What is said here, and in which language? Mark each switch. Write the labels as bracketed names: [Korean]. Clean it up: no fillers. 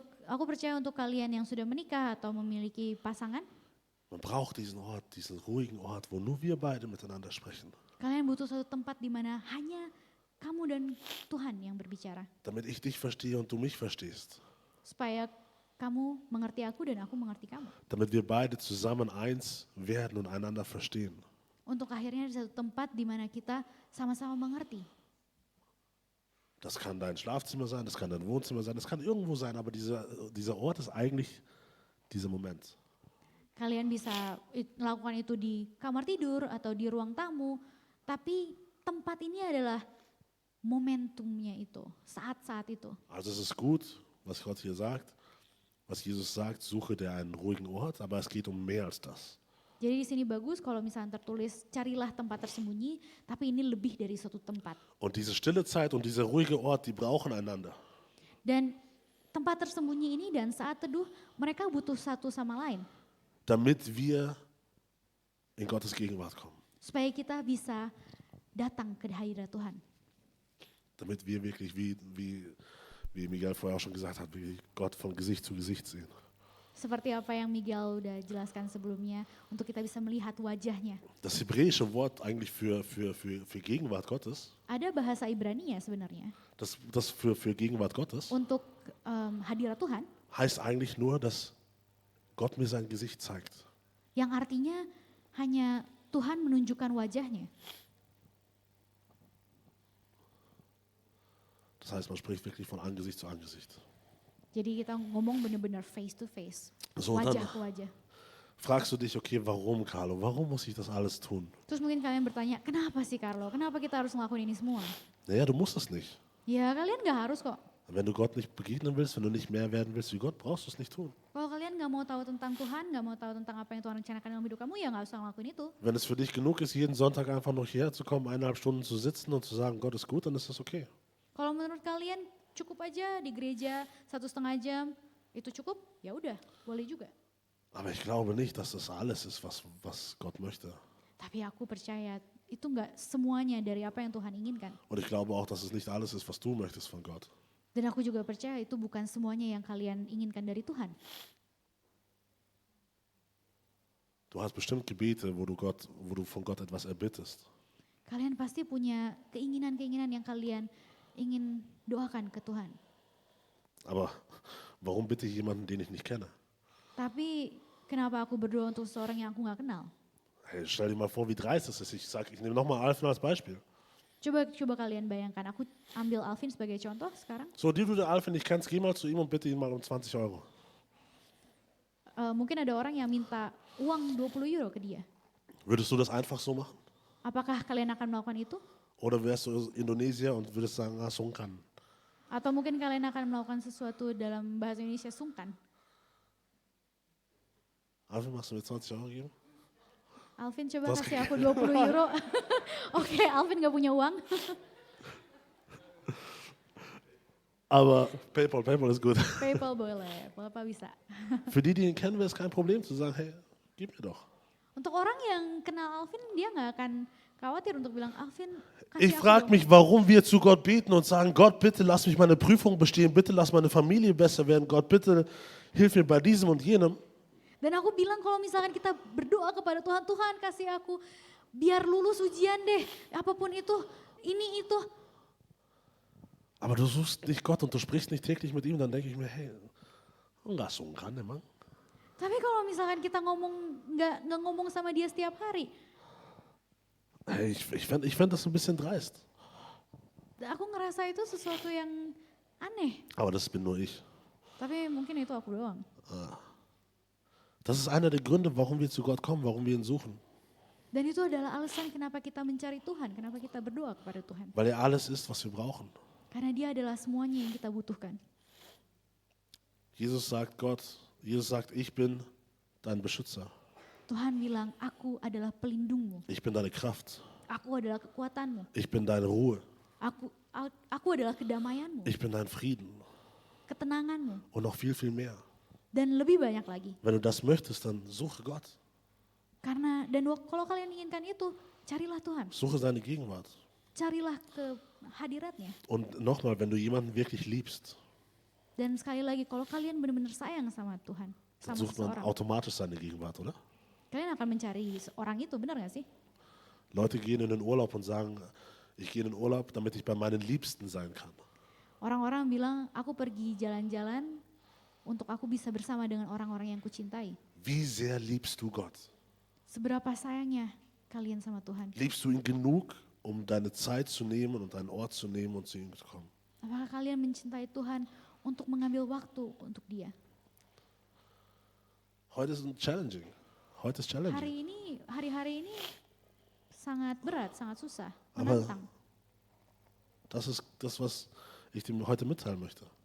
[Indonesian] Aku percaya untuk kalian yang sudah menikah atau memiliki pasangan, [German] Man braucht diesen Ort, diesen ruhigen Ort, wo nur wir beide miteinander sprechen. [Indonesian] kalian butuh suatu tempat di mana hanya kamu dan Tuhan yang berbicara. [German] Damit ich dich verstehe und du mich verstehst. [Indonesian] Supaya kamu mengerti aku dan aku mengerti kamu. [German] Damit wir beide zusammen eins werden und einander verstehen. [Indonesian] Untuk akhirnya di satu tempat di mana kita sama-sama mengerti. [German] Das kann dein Schlafzimmer sein, das kann dein Wohnzimmer sein, das kann irgendwo sein, aber dieser Ort ist eigentlich dieser Moment. [Indonesian] Kalian bisa melakukan itu di kamar tidur atau di ruang tamu, tapi tempat ini adalah momentumnya itu, saat-saat itu. [German] Also es ist gut, was Gott hier sagt, was Jesus sagt, suche dir einen ruhigen Ort, aber es geht um mehr als das. [Indonesian] Jadi di sini bagus kalau misalnya tertulis carilah tempat tersembunyi, tapi ini lebih dari suatu tempat. [German] Und diese stille Zeit und dieser ruhige Ort, die brauchen einander. [Indonesian] Dan tempat tersembunyi ini dan saat teduh mereka butuh satu sama lain. [German] Damit wir in Gottes Gegenwart kommen. [Indonesian] Supaya kita bisa datang ke hadirat Tuhan. [German] Damit wir wirklich, wie Miguel vorher auch schon gesagt hat, wirklich Gott von Gesicht zu Gesicht sehen. [Indonesian] Seperti apa yang Miguel udah jelaskan sebelumnya, untuk kita bisa melihat wajahnya. [German] Das hebräische Wort eigentlich für Gegenwart Gottes, [Indonesian] Ada bahasa Ibrani-nya sebenarnya. [German] das für Gegenwart Gottes, [Indonesian] Untuk hadirat Tuhan, [German] heißt eigentlich nur, dass Gott mir sein Gesicht zeigt. [Indonesian] yang artinya hanya Tuhan menunjukkan wajahnya. [German] Das heißt, man spricht wirklich von Angesicht zu Angesicht. [Indonesian] Jadi kita ngomong benar-benar [English] face to face, [German] So, [Indonesian] wajah [German] dann [Indonesian] ke wajah. [German] fragst du dich, okay, warum, Carlo? Warum muss ich das alles tun? [Indonesian] Terus mungkin kalian bertanya, kenapa sih Carlo? Kenapa kita harus ngelakuin ini semua? [German] Naja, du musst es nicht. [Indonesian] Ya kalian gak harus kok. [German] Wenn du Gott nicht begegnen willst, wenn du nicht mehr werden willst wie Gott, brauchst du es nicht tun. [Indonesian] Kalau kalian gak mau tahu tentang Tuhan, gak mau tahu tentang apa yang Tuhan rencanakan dalam hidup kamu, ya gak usah ngelakuin itu. [German] Wenn es für dich genug ist, jeden Sonntag einfach noch hierher zu kommen, 1,5 Stunden zu sitzen und zu sagen, Gott ist gut, dann ist das okay. [Indonesian] Kalau menurut kalian cukup aja di gereja 1,5 jam, itu cukup? Ya udah, boleh juga. [German] Aber ich glaube nicht, dass das alles ist, was Gott möchte. [Indonesian] Tapi aku percaya itu gak semuanya dari apa yang Tuhan inginkan. [German] Und ich glaube auch, dass es nicht alles ist, was du möchtest von Gott. [Indonesian] Dan aku juga percaya itu bukan semuanya yang kalian inginkan dari Tuhan. [German] Du hast bestimmt Gebete, wo du von Gott etwas erbittest. [Indonesian] Kalian pasti punya keinginan-keinginan yang kalian ingin doakan ke Tuhan. [German] Aber warum bitte ich jemanden, den ich nicht kenne? [Indonesian] Tapi kenapa aku berdoa untuk seseorang yang aku gak kenal? [German] Hey, stell dir mal vor, wie dreist es ist. Ich nehme nochmal Alfred als Beispiel. [Indonesian] Coba kalian bayangkan, aku ambil Alvin sebagai contoh sekarang. [German] So, die du den Alfred nicht kennst, geh mal zu ihm und bitte ihn mal um 20 Euro. [Indonesian] Mungkin ada orang yang minta uang 20 euro ke dia. [German] Würdest du das einfach so machen? [Indonesian] Apakah kalian akan melakukan itu? [German] Oder wärst du Indonesier und würdest sagen, ah, sungkan? [Indonesian] Atau mungkin kalian akan melakukan sesuatu dalam bahasa Indonesia sungkan? [German] Alfred, machst du mir 20 Euro geben? [Indonesian] Alvin coba [German] Das- [Indonesian] kasih aku 20 euro. Oke, Alvin gak punya uang. [German] Aber PayPal ist gut. [Indonesian] PayPal boleh, Bapak bisa. [German] Für die ihn kennen, wäre es kein Problem zu sagen, hey, gib mir doch. [Indonesian] Untuk orang yang kenal Alvin, dia gak akan khawatir untuk bilang, Alvin kasih [German] Ich [Indonesian] aku [German] frage [Indonesian] dong." [German] mich, warum wir zu Gott beten und sagen, Gott, bitte lass mich meine Prüfung bestehen, bitte lass meine Familie besser werden, Gott, bitte hilf mir bei diesem und jenem. [Indonesian] Dan aku bilang kalau misalkan kita berdoa kepada Tuhan, Tuhan kasih aku biar lulus ujian deh, apapun itu, ini itu. [German] Aber du suchst nicht Gott und du sprichst nicht täglich mit ihm, dann denke ich mir, hey, [Indonesian] enggak sungkan emang. Tapi kalau misalkan kita nggak ngomong sama dia setiap hari, [German] Hey, ich fänd das ein bisschen dreist. [Indonesian] aku ngerasa itu sesuatu yang aneh. [German] Aber das bin nur ich. [Indonesian] Tapi mungkin itu aku doang. [German] Das ist einer der Gründe, warum wir zu Gott kommen, warum wir ihn suchen. [Indonesian] Dan itu adalah alasan kenapa kita mencari Tuhan, kenapa kita berdoa kepada Tuhan. [German] Weil er alles ist, was wir brauchen. [Indonesian] Karena dia adalah semuanya yang kita butuhkan. [German] Jesus sagt, ich bin dein Beschützer. [Indonesian] Tuhan bilang, aku adalah pelindungmu, [German] Ich bin deine Kraft. [Indonesian] aku adalah kekuatanmu, [German] Ich bin deine Ruhe. [Indonesian] aku adalah kedamaianmu, [German] Ich bin dein Frieden. [Indonesian] ketenanganmu, [German] Und noch viel, viel mehr. [Indonesian] dan lebih banyak lagi. [German] Wenn du das möchtest, dann suche Gott. [Indonesian] Kalau kalian inginkan itu, carilah Tuhan, [German] Suche seine Gegenwart. [Indonesian] carilah ke hadiratnya. [German] Und nochmal, wenn du jemanden wirklich liebst, [Indonesian] Dan sekali lagi, kalau kalian benar-benar sayang sama Tuhan, [German] dann [Indonesian] sama [German] sucht man [Indonesian] seseorang, [German] automatisch seine Gegenwart, oder? [Indonesian] kalian akan mencari orang itu, benar gak sih? [German] Leute gehen in den Urlaub und sagen, ich gehe in den Urlaub, damit ich bei meinen Liebsten sein kann. [Indonesian] Orang-orang bilang, aku pergi jalan-jalan untuk aku bisa bersama dengan orang-orang yang kucintai. [German] Wie sehr liebst du Gott? [Indonesian] Seberapa sayangnya kalian sama Tuhan? [German] Liebst du ihn genug, um deine Zeit zu nehmen und einen Ort zu nehmen und zu ihm zu kommen? [Indonesian] Apakah kalian mencintai Tuhan untuk mengambil waktu untuk Dia? [German] Heute ist challenging. Heute ist challenging. [Indonesian] Hari-hari ini sangat berat, sangat susah, [German] Aber [Indonesian] menantang. [German] das ist das, was ich dir heute mitteilen möchte.